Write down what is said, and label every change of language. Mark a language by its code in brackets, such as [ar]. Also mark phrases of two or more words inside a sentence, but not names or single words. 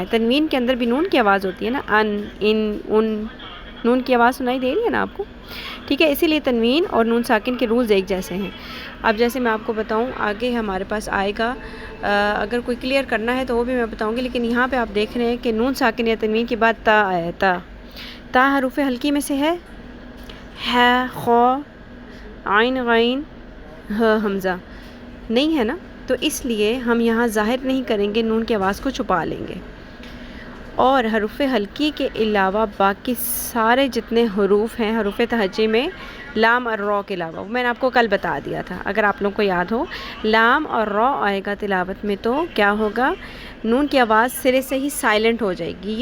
[ur] تنوین کے اندر بھی نون کی آواز ہوتی ہے نا، ان نون کی آواز سنائی دے رہی ہے نا آپ کو، ٹھیک ہے. اسی لیے تنوین اور نون ساکن کے رولز ایک جیسے ہیں. اب جیسے میں آپ کو بتاؤں آگے ہمارے پاس آئے گا، اگر کوئی کلیئر کرنا ہے تو وہ بھی میں بتاؤں گی، لیکن یہاں پہ آپ دیکھ رہے ہیں کہ نون ساکن یا تنوین کے بعد تا آیا. تا حروف ہلکی میں سے ہے، ح، خ، عین، غین، ہ، حمزہ نہیں ہے نا، تو اس لیے ہم یہاں ظاہر نہیں کریں گے، نون کی آواز کو چھپا لیں گے. اور حروف ہلکی کے علاوہ باقی سارے جتنے حروف ہیں حروف تہجی میں، لام اور را کے علاوہ، وہ میں نے آپ کو کل بتا دیا تھا اگر آپ لوگوں کو یاد ہو، لام اور را آئے گا تلاوت میں تو کیا ہوگا، نون کی آواز سرے سے ہی سائلنٹ ہو جائے گی.